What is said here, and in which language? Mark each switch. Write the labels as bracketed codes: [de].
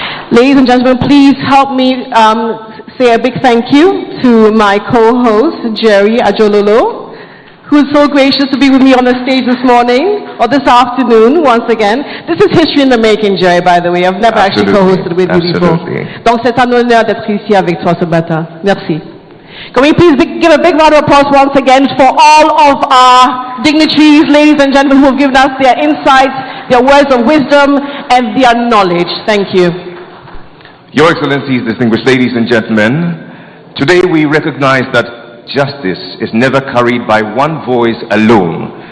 [en] Ladies and gentlemen, please help me say a big thank you to my co-host, Jerry Ajololo, who is so gracious to be with me on the stage this morning, or this afternoon, once again. This is history in the making, Jerry, by the way. I've never actually co-hosted with you before. [fr] Donc c'est un honneur d'être ici avec toi ce matin. Merci. [en] Can we please give a big round of applause once again for all of our dignitaries, ladies and gentlemen, who have given us their insights, their words of wisdom, and their knowledge. Thank you. Your Excellencies, distinguished ladies and gentlemen, today we recognize that justice is never carried by one voice alone.